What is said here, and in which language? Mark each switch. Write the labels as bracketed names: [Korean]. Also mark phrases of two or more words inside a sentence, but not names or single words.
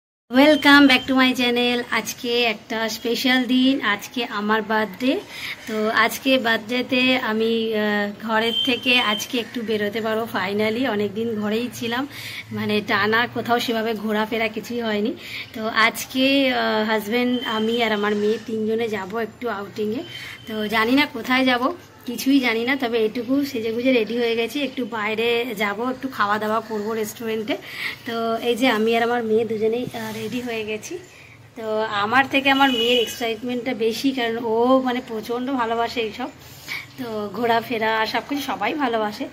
[English] welcome back to my channel. [Bangla] আজকে এক স্পেশাল দিন, আজকে আমার বার্থডে। তো আজকে বার্থডেতে আমি ঘরের থেকে আজকে একটু বেরোতে পারো ফাইনালি। অনেক দিন ঘরেই ছিলাম, মানে টানা কোথাও সেভাবে ঘোরাফেরা কিছুই হয়নি। তো আজকে হাজব্যান্ড আমি আর আমার মেয়ে তিনজনে যাবো একটু আউটিংয়ে। তো জানি না কোথায় যাবো, কিছুই জানি না, তবে এটুকু সেজে গুজে রেডি হয়ে গেছি, একটু বাইরে যাব, একটু খাওয়া দাওয়া করব রেস্টুরেন্টে। তো এই যে আমি আর আমার মেয়ে দুজনেই রেডি হয়ে গেছি। তো আমার থেকে আমার মেয়ের এক্সাইটমেন্টটা বেশি, কারণ ও মানে প্রচণ্ড ভালোবাসে এইসব, তো ঘোরাফেরা সব কিছু সবাই ভালোবাসে।